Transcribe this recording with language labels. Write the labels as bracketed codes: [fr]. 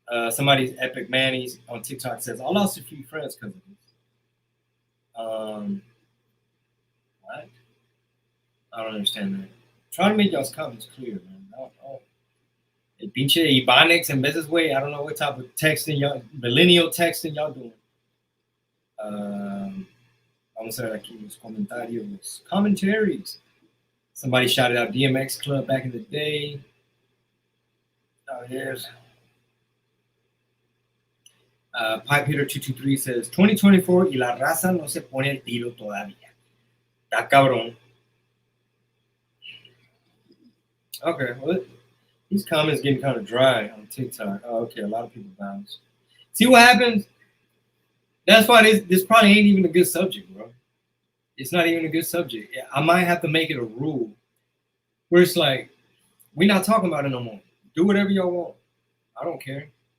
[en] Somebody's Epic Manny's on TikTok says, I lost a few friends because of this. What? I don't understand that. Try to make y'all's comments clear, man. [es] El pinche [en] Ebonics and business way. I don't know what type of texting y'all, millennial texting y'all doing. [es] Vamos a ver aquí los comentarios. [en] Commentaries. Somebody shouted out DMX Club back in the day. Oh, yes. [es] Pipe Hitter 223 [en] says [es] 2024 y la raza no se pone el tiro todavía. Está cabrón. [en] Okay, well, these comments getting kind of dry on TikTok. Oh, okay, a lot of people bounce. See what happens? That's why this probably ain't even a good subject, bro. It's not even a good subject. I might have to make it a rule where it's like, we're not talking about it no more. Do whatever y'all want. I don't care.